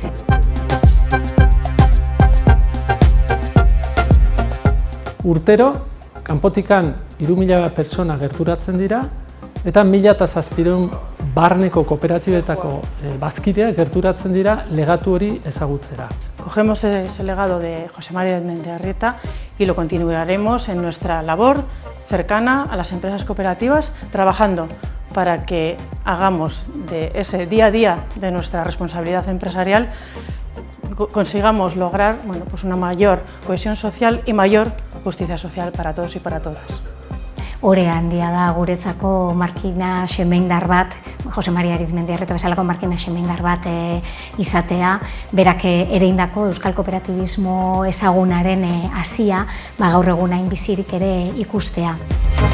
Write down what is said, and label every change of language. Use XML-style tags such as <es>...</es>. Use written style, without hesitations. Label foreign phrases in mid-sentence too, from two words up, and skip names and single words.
<eu>Urtero, kanpotikan 3.000 pertsona gerturatzen dira eta 1.700 barneko kooperatibetako bazkideak gerturatzen dira legatu hori ezagutzera.</eu> <es>Cogemos ese legado de José María Arizmendiarrieta y lo continuaremos en nuestra labor cercana a las empresas cooperativas, trabajando para que hagamos de ese día a día de nuestra responsabilidad empresarial consigamos lograr una mayor cohesión social y mayor justicia social para todos y para todas.</es> <eu>Ore handia da guretzako markina xemendar bat, Jose Maria Arizmendiarrieta bezalako markina xemendar bat izatea, berak ereindako euskal kooperatibismo ezagunaren hasia gaur egun hain bizirik ere ikustea.</eu>